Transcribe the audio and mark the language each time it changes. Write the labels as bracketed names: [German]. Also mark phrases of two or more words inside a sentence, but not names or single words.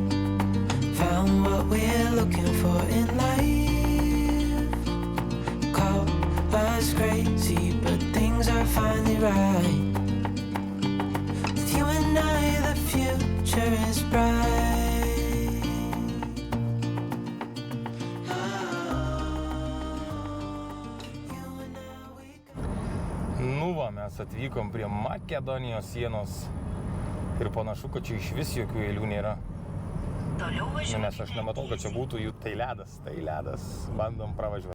[English] Found what we're looking for in life. Call us crazy, but things are finally right. With you and I, the future is bright. [Lithuanian] Nu va, mes atvykom prie Makedonijos sienos ir panašu, kad čia iš vis jokių eilių nėra. Nes aš nematau, kad čia būtų jų, tai ledas, bandom pravažiuoti.